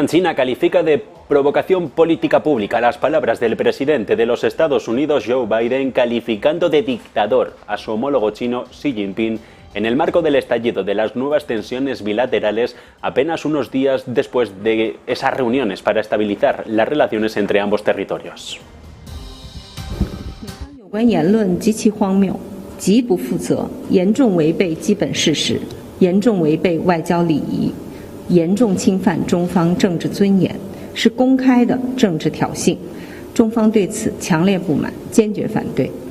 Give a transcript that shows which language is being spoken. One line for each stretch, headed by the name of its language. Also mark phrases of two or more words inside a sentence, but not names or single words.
Spanish: China califica de provocación política pública las palabras del presidente de los Estados Unidos, Joe Biden, calificando de dictador a su homólogo chino, Xi Jinping, en el marco del estallido de las nuevas tensiones bilaterales apenas unos días después de esas reuniones para estabilizar las relaciones entre ambos territorios.
Chinese: 有关言论极其荒谬，极不负责，严重违背基本事实，严重违背外交礼仪，严重侵犯中方政治尊严，是公开的政治挑衅。中方对此强烈不满，坚决反对。